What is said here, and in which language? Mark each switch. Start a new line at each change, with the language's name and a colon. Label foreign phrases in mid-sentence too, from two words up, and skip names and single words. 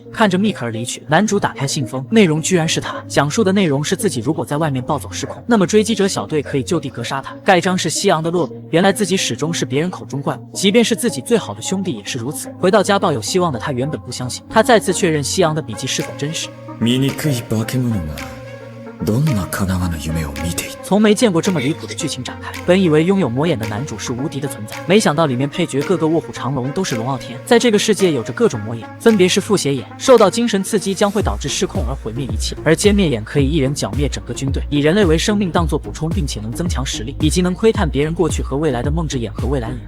Chinese: 看着密克尔离去，男主打开信封，内容居然是他讲述的内容是自己如果在外面暴走失控，那么追击者小队可以就地格杀他。盖章是西昂的落笔，原来自己始终是别人口中怪物，即便是自己最好的兄弟也是如此。回到家抱有希望的他原本不相信，他再次确认西昂的笔记是否真实。
Japanese: 醜い化け物がどんな叶わぬ夢を見ていた。
Chinese: 从没见过这么离谱的剧情展开。本以为拥有魔眼的男主是无敌的存在，没想到里面配角个个卧虎藏龙，都是龙傲天。在这个世界有着各种魔眼，分别是复写眼，受到精神刺激将会导致失控而毁灭一切；而歼灭眼可以一人剿灭整个军队，以人类为生命当作补充，并且能增强实力，以及能窥探别人过去和未来的梦之眼和未来眼。